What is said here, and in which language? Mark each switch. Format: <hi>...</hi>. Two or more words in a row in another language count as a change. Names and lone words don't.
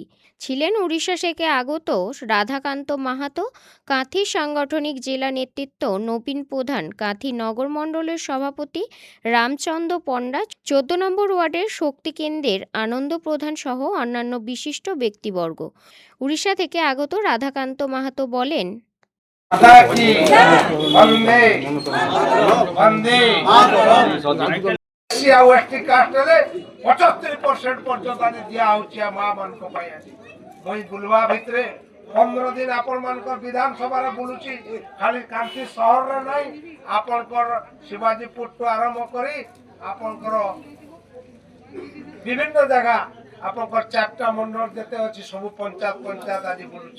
<bn>ছিলেন উড়িষ্যা থেকে আগত রাধাকান্ত মাহাতো, কাঁথি সাংগঠনিক জেলা নেতৃত্ব নবীন প্রধান, কাঁথি নগর মণ্ডলের সভাপতি রামচন্দ্র পণ্ডা, 14 নম্বর ওয়ার্ডের শক্তি কেন্দ্রের আনন্দ প্রধান সহ অন্যান্য বিশিষ্ট ব্যক্তিবর্গ। উড়িষ্যা থেকে আগত রাধাকান্ত মাহাতো বলেন,</bn> <or>ଆଉ ଏସ୍ଟି କାଷ୍ଟରେ 75% ପର୍ଯ୍ୟନ୍ତ ଆଜି ଦିଆ ହଉଛି ମା ମାନଙ୍କ ପାଇଁ। ଆଜି ମୁଇଁ ବୁଲବା ଭିତରେ 15 ଦିନ ଆପଣମାନଙ୍କର ବିଧାନସଭାରେ ବୁଲୁଛି, ଖାଲି କାନ୍ତି ସହରରେ ନାହିଁ, ଆପଣଙ୍କର ଶିବାଜୀପୁରଠୁ ଆରମ୍ଭ କରି ଆପଣଙ୍କର বিভিন্ন ଜାଗା ଆପଣଙ୍କର 4ଟା ମଣ୍ଡଳ ଯେତେ ଅଛି ସବୁ ପଞ୍ଚାୟତ ଆଜି ବୁଲୁଛି।</or>